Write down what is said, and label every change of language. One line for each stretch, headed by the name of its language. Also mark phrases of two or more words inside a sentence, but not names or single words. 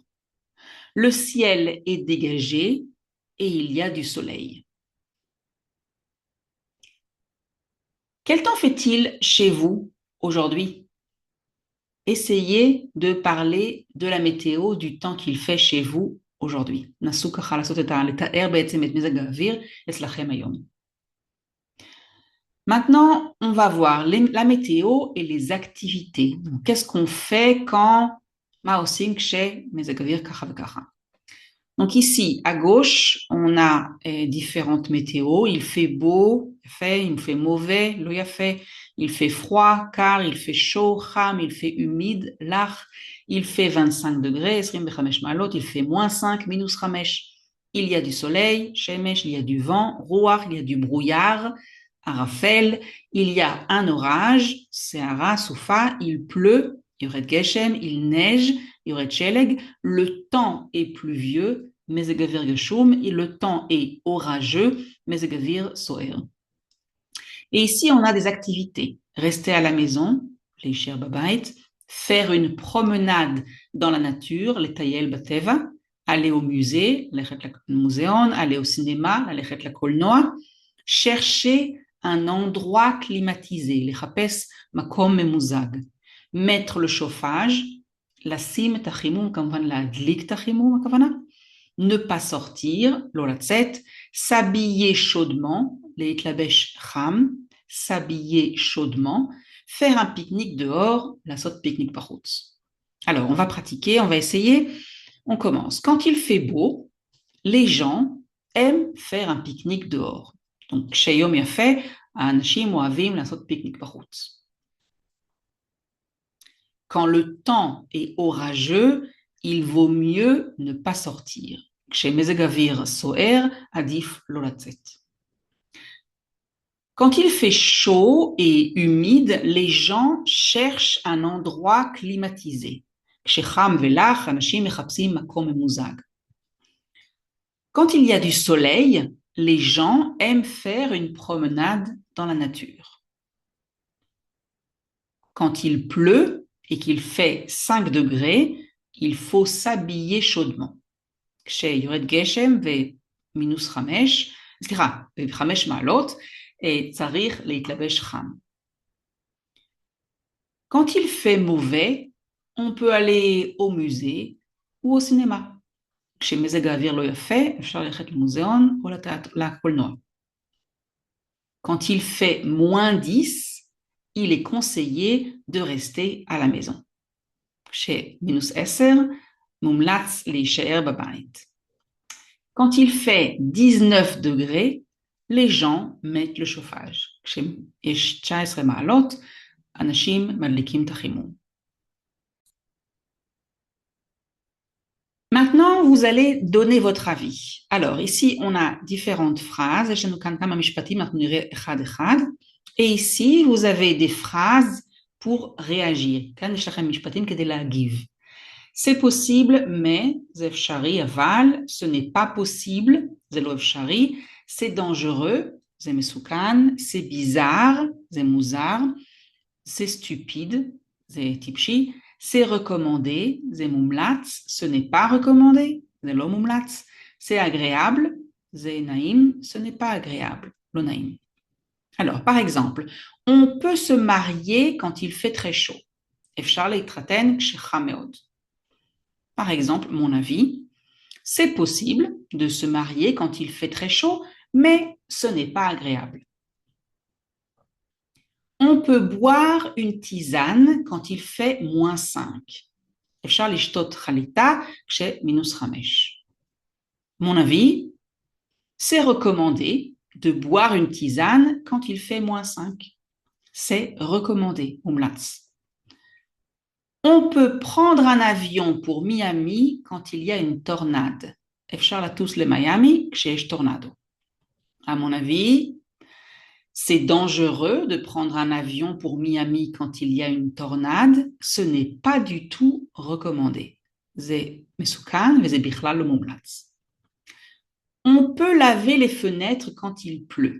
French: Le ciel est dégagé et il y a du soleil. Quel temps fait-il chez vous aujourd'hui? Essayez de parler de la météo, du temps qu'il fait chez vous aujourd'hui.
Hebrew: נסו ככה לתאר בעצם את מזג האוויר אצלכם היום.
French: Maintenant, on va voir la météo et les activités. Qu'est-ce qu'on fait quand
Hebrew: מה עושים כשמזג האוויר ככה וככה?
French: Donc ici, à gauche, on a différentes météos. Il fait beau, il fait mauvais,
Hebrew: לא יפה.
French: Il fait froid, car il fait chaud, cham, il fait humide, lach. Il fait 25 degrés, 25 מעלות, il fait moins 5, minus 5. Il y a du soleil, shemesh, il y a du vent, ruach, il y a du brouillard, arafel. Il y a un orage,
Hebrew: סערה, סופה,
French: il pleut,
Hebrew: יורד גשם,
French: il neige,
Hebrew: יורד שלג.
French: Le temps est pluvieux,
Hebrew: מזג אוויר גשום,
French: et le temps est orageux,
Hebrew: מזג אוויר סוער.
French: Et ici, on a des activités. Rester à la maison,
Hebrew: להישאר בבית,
French: faire une promenade dans la nature,
Hebrew: לטייל בטבע,
French: aller au musée,
Hebrew: ללכת למוזיאון,
French: aller au cinéma,
Hebrew: ללכת לקולנוע,
French: chercher un endroit climatisé,
Hebrew: לחפש מקום ממוזג,
French: mettre le chauffage,
Hebrew: לשים את החימום, כמובן להדליק את החימום הכוונה,
French: ne pas sortir,
Hebrew: לא לצאת,
French: s'habiller chaudement,
Hebrew: להתלבש חם,
French: s'habiller chaudement, faire un pique-nique dehors,
Hebrew: לעשות pique-nique בחוץ.
French: Alors, on va pratiquer, on va essayer. On commence. Quand il fait beau, les gens aiment faire un pique-nique dehors. Donc,
Hebrew: כשיום יפה, האנשים אוהבים לעשות pique-nique בחוץ.
French: Quand le temps est orageux, il vaut mieux ne pas sortir.
Hebrew: כשמזג האוויר סוער, עדיף לא לצאת.
French: Quand il fait chaud et humide, les gens cherchent un endroit climatisé.
Hebrew: כשחם ולח, אנשים מחפשים מקום ממוזג.
French: Quand il y a du soleil, les gens aiment faire une promenade dans la nature. Quand il pleut et qu'il fait 5 degrés, il faut s'habiller chaudement.
Hebrew: כשיורד גשם ומינוס 5, סליחה, 5 מעלות, צריך להתלבש חם.
French: Quand il fait mauvais, on peut aller au musée ou au cinéma.
Hebrew: כשמזג האוויר לא יפה, אפשר ללכת למוזיאון או לקולנוע.
French: Quand il fait moins 10, il est conseillé de rester à la maison.
Hebrew: כשמינוס 10, מומלץ להישאר בבית.
French: Quand il fait 19 degrés, les gens mettent le chauffage.
Hebrew: כשיש 19 מעלות, אנשים מדליקים את החימום.
French: Maintenant, vous allez donner votre avis. Alors, ici, on a différentes phrases.
Hebrew: יש לנו כאן כמה משפטים, אנחנו נראה אחד אחד.
French: Et ici, vous avez des phrases pour réagir.
Hebrew: כאן יש לכם משפטים כדי להגיב.
French: C'est possible, mais
Hebrew: זה אפשרי, אבל,
French: ce n'est pas possible,
Hebrew: זה לא אפשרי,
French: c'est dangereux,
Hebrew: זה מסוכן,
French: c'est bizarre,
Hebrew: זה מוזר,
French: c'est stupide,
Hebrew: זה טיפשי,
French: c'est recommandé,
Hebrew: זה מומלץ,
French: ce n'est pas recommandé,
Hebrew: זה לא מומלץ,
French: c'est agréable,
Hebrew: זה נעים,
French: ce n'est pas agréable,
Hebrew: לא נעים.
French: Alors, par exemple, on peut se marier quand il fait très chaud.
Hebrew: אפשר להתחתן כשחם מאוד.
French: Par exemple, mon avis, c'est possible de se marier quand il fait très chaud, mais ce n'est pas agréable. On peut boire une tisane quand il fait moins 5.
Hebrew: אפשר לשתות חליטה כשמינוס 5.
French: Mon avis, c'est recommandé de boire une tisane quand il fait moins 5. C'est recommandé, מומלץ. On peut prendre un avion pour Miami quand il y a une tornade.
Hebrew: אפשר לטוס למיאמי כשיש טורנדו.
French: À mon avis, c'est dangereux de prendre un avion pour Miami quand il y a une tornade. Ce n'est pas du tout recommandé.
Hebrew: זה מסוכן וזה בכלל לא מומלץ.
French: On peut laver les fenêtres quand il pleut.